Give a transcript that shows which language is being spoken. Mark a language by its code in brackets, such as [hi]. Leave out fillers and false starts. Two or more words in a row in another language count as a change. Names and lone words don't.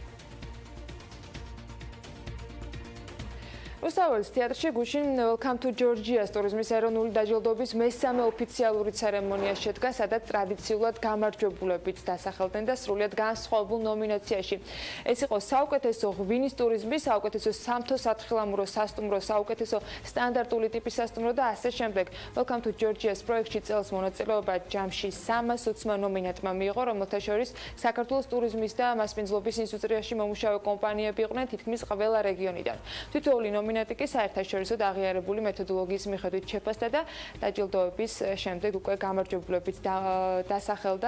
[ka] რუსთაველის თეატრში გუშინ Welcome to Georgia ტურიზმის ეროვნული დაჯილდოების მესამე ოფიციალური ცერემონია შედგა, სადაც ტრადიციულად გამარჯვებულებიც დასახელდნენ და სრულიად განსხვავებულ ნომინაციაში. ეს იყო საუკეთესო ღვინის ტურიზმი, საუკეთესო სამთო-სათხილამურო სასტუმრო, საუკეთესო სტანდარტული ტიპის სასტუმრო და ასე შემდეგ. Welcome to Georgia-ს პროექტში წელს მონაწილეობა ჯამში 320 ნომინანტმა მიიღო, რომელთა შორის საქართველოს ტურიზმის და მასპინძლობის ინდუსტრიაში მომუშავე კომპანიები იყვნენ თითქმის ყველა რეგიონიდან. თითოეული ნომინანტი კი საერთაშორისო და აღიარებული მეთოდოლოგიის მიხედვით შეფასდა და დაჯილდოების შემდეგ უკვე გამარჯვებულებიც დასახელდა.